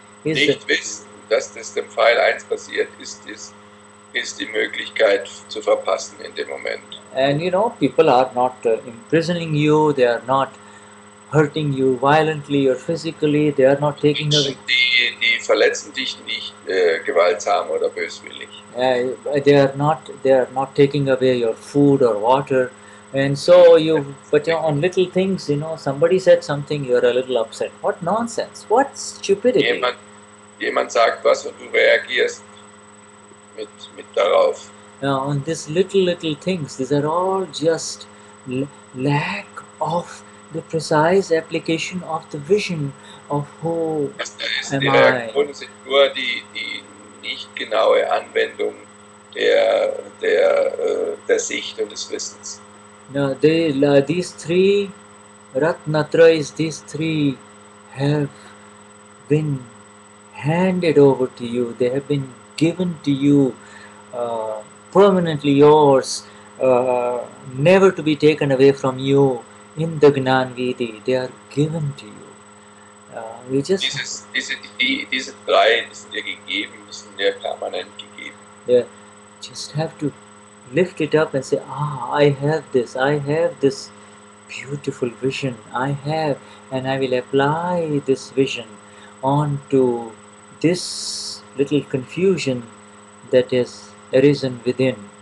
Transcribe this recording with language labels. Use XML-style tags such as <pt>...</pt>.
<de>Nicht wissen, dass das dem File 1 passiert, ist die Möglichkeit zu verpassen in dem Moment.</de> <en>And you know, people are not imprisoning you, they are not hurting you violently or physically, they are not taking away.</en> <de>Die verletzen dich nicht gewaltsam oder böswillig.</de> <en>They are not taking away your food or water, and so but on little things, you know, somebody said something, you are a little upset. What nonsense! What stupidity!</en> <de>Jemand sagt was und du reagierst mit darauf.</de> <en>On these little things, these are all just lack of the precise application of the vision of who am</en> <de>die</de> <en>I.</en> <de>Reaktionen sind nur die nicht genaue Anwendung der Sicht und des Wissens.</de> <en>No, these three Ratnatrayas, these three have been handed over to you. They have been given to you, permanently yours, never to be taken away from you in the Gnan Vidi. They are given to you.</en> <de>Diese drei, die sind dir gegeben, die sind dir permanent gegeben.</de> <en>You just have to lift it up and say, I have this beautiful vision, and I will apply this vision onto this little confusion that is arisen within.</en>